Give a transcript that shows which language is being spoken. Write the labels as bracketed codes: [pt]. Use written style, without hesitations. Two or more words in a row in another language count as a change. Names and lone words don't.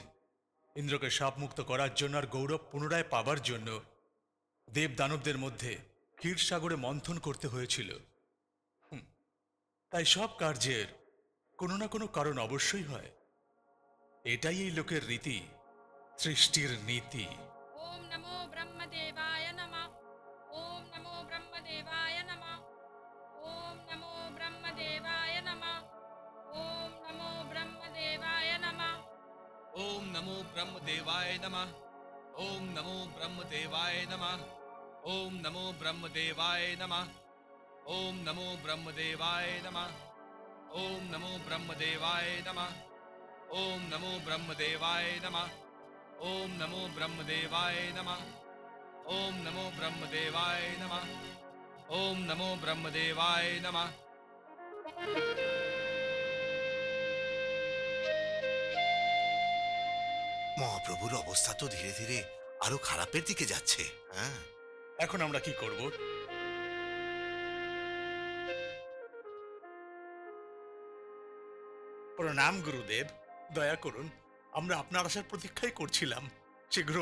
[bn] ইন্দ্রকে শাপ মুক্ত করার জন্য আর গৌরব পুনরায় পাবার জন্য দেব দানবদের মধ্যে ক্ষীরসাগরে মন্থন করতে হয়েছিল। তাই সব কার্যের কোনো না কোনো কারণ অবশ্যই হয়। এটাই এই লোকের রীতি, সৃষ্টির নীতি। [sa] ওম নমো ব্রহ্মদেবায় নমঃ। ওম নমো ব্রহ্মদেবায় নমঃ। ওম নমো ব্রহ্মদেবায় নমঃ। ওম নমো ব্রহ্মদেবায় নমঃ। ओम नमो ब्रह्मदेवाय नमः। ओम नमो ब्रह्मदेवाय नमः। ओम नमो ब्रह्मदेवाय नमः। ओम नमो ब्रह्मदेवाय नमः। ओम नमो ब्रह्मदेवाय नमः। ओम नमो ब्रह्मदेवाय नमः। ओम नमो ब्रह्मदेवाय नमः। ओम नमो ब्रह्मदेवाय नमः। ओम नमो ब्रह्मदेवाय नमः। [bn] মহাপ্রভুর অবস্থা তো ধীরে ধীরে আরো খারাপের দিকে যাচ্ছে। হ্যাঁ, এখন আমরা কি করব? প্রণাম গুরুদেব, দয়া করুন, আমরা আপনার আসার প্রতীক্ষাই করছিলাম।